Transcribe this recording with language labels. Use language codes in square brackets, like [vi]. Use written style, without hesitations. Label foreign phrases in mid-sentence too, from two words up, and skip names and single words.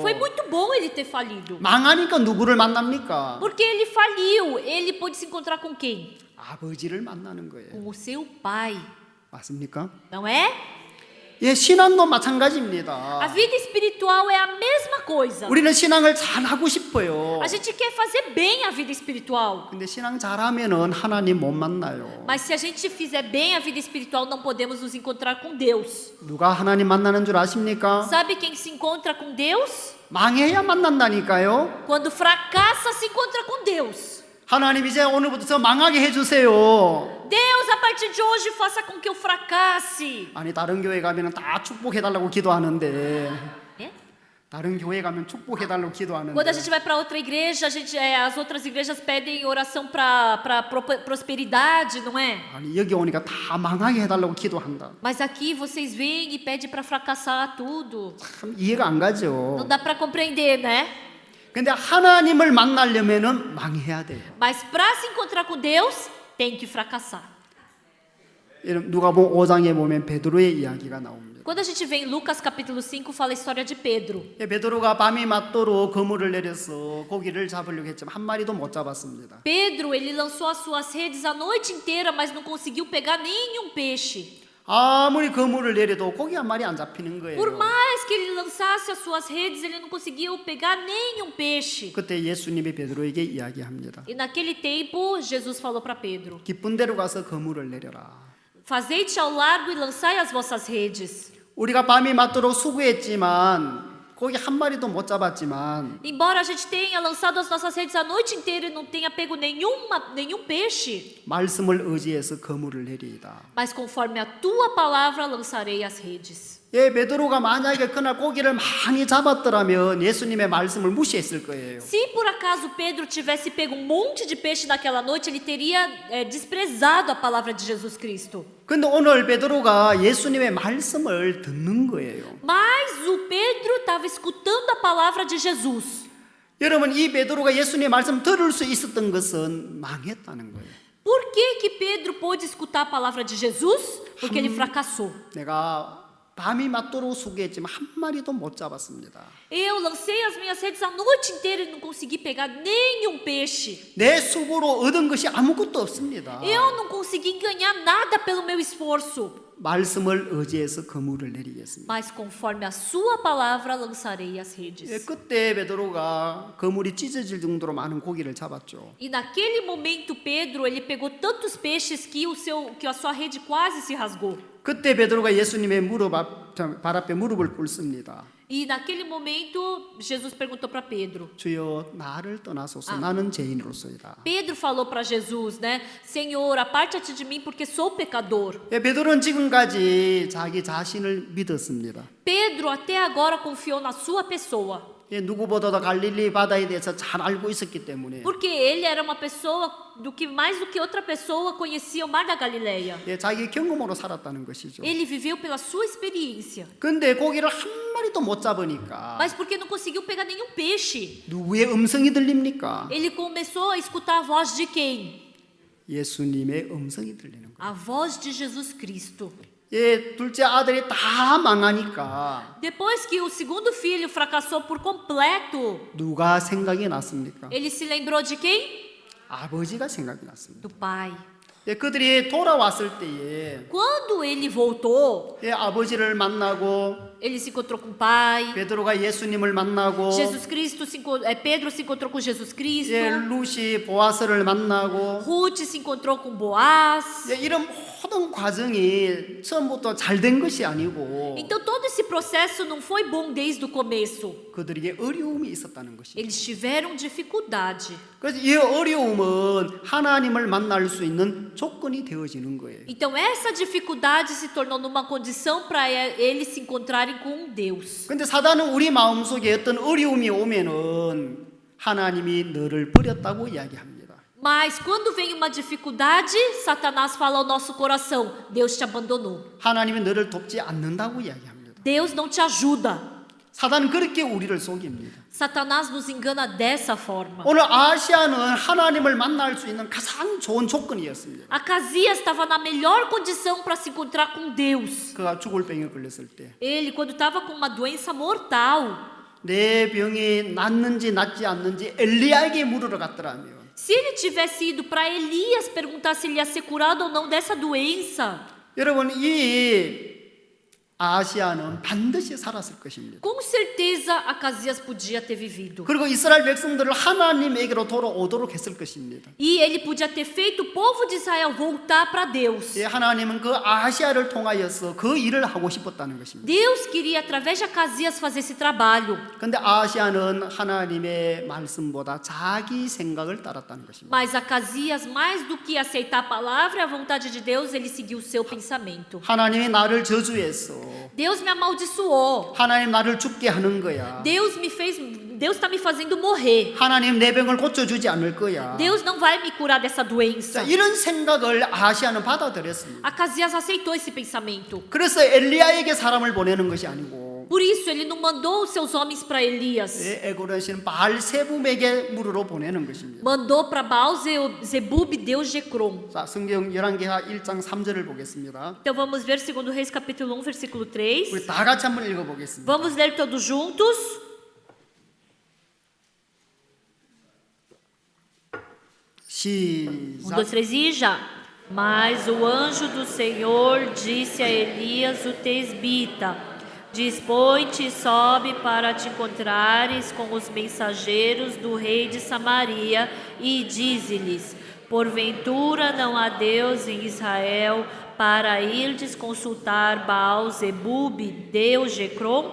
[pt] Foi muito bom ele ter falido. [ko] 망하니까 누구를 만납니까? [pt] Porque ele faliu, ele pôde se encontrar com quem? [ko] 아버지를 만나는 거예요. [pt] Com o seu pai, [ko] 맞습니까? [pt] não é? [ko] 예, 신앙도 마찬가지입니다. [pt] A vida espiritual é a mesma coisa. [ko] 우리는 신앙을 잘하고 싶어요. [pt] A gente quer fazer bem a vida espiritual. [ko] 근데 신앙 잘하면은 하나님 못 만나요. [pt] Mas se a gente fizer bem a vida espiritual, não podemos nos encontrar com Deus. [ko] 누가 하나님 만나는 줄 아십니까? [pt] Sabe quem se encontra com Deus? [ko] 망해야 만난다니까요. [pt] Quando fracassa, se encontra com Deus. [ko] 하나님 이제 오늘부터 저 망하게 해주세요. [pt] Deus, a partir de hoje, faça com que eu fracasse. [ko] 아니 다른 교회 가면은 다 축복해달라고 기도하는데 [pt] É? [ko] 다른 교회 가면 축복해달라고 기도하는데 [pt] Quando a gente vai para outra igreja, as outras igrejas pedem oração para prosperidade, não é? [ko] 아니 여기 오니까 다 망하게 해달라고 기도한다. [pt] Mas aqui vocês vêm e pedem para fracassar tudo. [ko] 참 이해가 안 가죠. [pt] Não dá para compreender, né? [ko] 근데 하나님을 만나려면은 망해야 돼요. [pt] Mas para se encontrar com Deus, tem que fracassar. [ko] 누가복음 5장에 보면 베드로의 이야기가 나옵니다. [pt] Quando a gente vê em Lucas capítulo 5, fala a história de Pedro. [ko] 베드로가 밤이 맞도록 그물을 내려서 고기를 잡으려고 했지만 한 마리도 못 잡았습니다. [pt] Pedro, ele lançou as suas redes a noite inteira, mas não conseguiu pegar nenhum peixe. [ko] 아무리 그물을 내려도 고기 한 마리 안 잡히는 거예요. [pt] Por mais que ele lançasse as suas redes, ele não conseguiu pegar nenhum peixe. [ko] 그때 예수님이 베드로에게 이야기합니다. [pt] E naquele tempo, Jesus falou para Pedro: [ko] 깊은 데로 가서 그물을 내려라. [pt] Fazei-te ao largo e lançai as vossas redes. [ko] 우리가 밤이 맞도록 수고했지만 고기 한 마리도 못 잡았지만 [pt] Embora a gente tenha lançado as nossas redes a noite inteira e não tenha pego nenhum peixe, [ko] 말씀을 의지해서 그물을 내리이다. [pt] mas conforme a tua palavra lançarei as redes. [ko] 예, 베드로가 만약에 그날 고기를 많이 잡았더라면 예수님의 말씀을 무시했을 거예요. [pt] Se por acaso Pedro tivesse pego um monte de peixe naquela noite, ele teria desprezado a palavra de Jesus Cristo. [ko] 근데 오늘 베드로가 예수님의 말씀을 듣는 거예요. [pt] Mas o Pedro estava escutando a palavra de Jesus. [ko] 여러분, 이 베드로가 예수님의 말씀 들을 수 있었던 것은 망했다는 거예요. [pt] Por que Pedro pôde escutar a palavra de Jesus? Porque ele fracassou. [ko] 내가 밤이 맞도록 수고했지만 한 마리도 못 잡았습니다. [pt] Eu lancei as minhas redes a noite inteira e não consegui pegar nenhum peixe. [ko] 내 수고로 얻은 것이 아무것도 없습니다. [pt] Eu não consegui ganhar nada pelo meu esforço. [ko] 말씀을 의지해서 그물을 내리겠습니다. [pt] Mas conforme a sua palavra lançarei as [ko] 예, [pt] redes. [ko] 그때 베드로가 그물이 찢어질 정도로 많은 고기를 잡았죠. [pt] E naquele momento Pedro, ele pegou tantos peixes que a sua rede quase se rasgou. [ko] 그때 베드로가 예수님의 발 앞에 무릎을 꿇습니다. [pt] E naquele momento Jesus perguntou para Pedro. [ko] 주여 나를 떠나소서 나는 죄인으로소이다. [pt] Pedro falou para Jesus, né? Senhor, aparte-te de mim porque sou pecador. [ko] 예, 베드로는 지금까지 자기 자신을 믿었습니다. [pt] Pedro até agora confiou na sua pessoa. [ko] 예, 누구보다도 갈릴리 바다에 대해서 잘 알고 있었기 때문에 [pt] Porque ele era uma pessoa mais do que outra pessoa conhecia o mar da Galileia. [ko] 예, 자기 경험으로 살았다는 것이죠. [pt] Ele viveu pela sua experiência. [ko] 근데 고기를 한 마리도 못 잡으니까 [pt] Mas porque não conseguiu pegar nenhum peixe, [ko] 누구의 음성이 들립니까? [pt] ele começou a escutar a voz de quem? [ko] 예수님의 음성이 들리는 거예요. [pt] A voz de Jesus Cristo. [ko] 예, 둘째 아들이 다 망하니까 [pt] Depois que o segundo filho fracassou por completo, [ko] 누가 생각이 났습니까? [pt] ele se lembrou de quem? [ko] 아버지가 생각이 났습니다. [pt] Do pai. [ko] 예, 그들이 돌아왔을 때에 [pt] Quando ele voltou, [ko] 예, 아버지를 만나고 [pt] ele se encontrou com o pai. [ko] 베드로가 예수님을 만나고 [pt] Pedro se encontrou com Jesus Cristo. [ko] 예, 루시 보아스를 만나고 [pt] Ruth se encontrou com Boaz. [ko] 예, 이런 모든 과정이 처음부터 잘 된 것이 아니고 [pt] Então todo esse processo não foi bom desde o começo. [ko] 그들에게 어려움이 있었다는 것입니다. [pt] Eles tiveram dificuldade. [ko] 그래서 이 어려움은 하나님을 만날 수 있는 조건이 되어지는 거예요. [pt] Então essa dificuldade se tornou numa condição para eles se encontrarem com Deus. [ko] 근데 사단은 우리 마음속에 어떤 어려움이 오면은 하나님이 너를 버렸다고 이야기합니다. [pt] Mas quando vem uma dificuldade, Satanás fala ao nosso coração: Deus te abandonou. [ko] 하나님이 너를 돕지 않는다고 이야기합니다. [pt] Deus não te ajuda. [ko] 사단은 그렇게 우리를 속입니다. [pt] Satanás nos engana dessa forma. [ko] 오늘 아시아는 하나님을 만날 수 있는 가장 좋은 조건이었습니다. [pt] Acasias estava na melhor condição para se encontrar com Deus. [ko] 그가 죽을 병에 걸렸을 때 [pt] Ele, quando estava com uma doença mortal, [ko] 내 병이 낫는지 낫지 않는지 엘리야에게 물으러 갔더라면 [pt] se ele tivesse ido para Elias perguntar se ele ia ser curado ou não dessa doença, [ko] 여러분 이 아시아는 반드시 살았을 것입니다. [pt] Com certeza, Acasias podia ter vivido. [ko] 그리고 이스라엘 백성들을 하나님에게로 돌아오도록 했을 것입니다. [pt] E ele podia ter feito o povo de Israel voltar para Deus. [ko] 예, 하나님은 그 아시아를 통하여서 그 일을 하고 싶었다는 것입니다. [pt] Deus queria, através de Acasias, fazer esse trabalho. [ko] 그런데 아시아는 하나님의 말씀보다 자기 생각을 따랐다는 것입니다. [pt] Mas Acasias, mais do que aceitar a palavra e a vontade de Deus, ele seguiu o seu pensamento. [ko] 하나님이 나를 저주했어. [pt] Deus me amaldiçoou. [ko] 하나님 나를 죽게 하는 거야. [pt] Deus está me fazendo morrer. [ko] 하나님 내 병을 고쳐주지 않을 거야. [pt] Deus não vai me curar dessa [ko] 자, [pt] doença. [ko] 이런 생각을 아시아는 받아들였습니다. [pt] Acasias aceitou esse pensamento. [ko] 그래서 엘리야에게 사람을 보내는 것이 아니고 [pt] Por isso, ele não mandou os seus homens para Elias. [ko] 에고르의 신 바알세붐에게 물으러 보내는 것입니다. [pt] Mandou para Baal-zebub, deus de Ecrom. [ko] 자, 성경 열왕기하 1장 3절을 보겠습니다. [pt] Então vamos ver 2 Reis capítulo 1, versículo 3. [ko] 우리 다 같이 한번 읽어보겠습니다. [pt] Vamos ler todos juntos. [ko] 시작. [pt] 2, 3 e já. Mas o anjo do Senhor disse a Elias o tesbita: Dispõe-te e sobe para te encontrares com os mensageiros do rei de Samaria e dize-lhes: Porventura não há Deus em Israel para irdes consultar Baal-zebub, deus de Ecrom?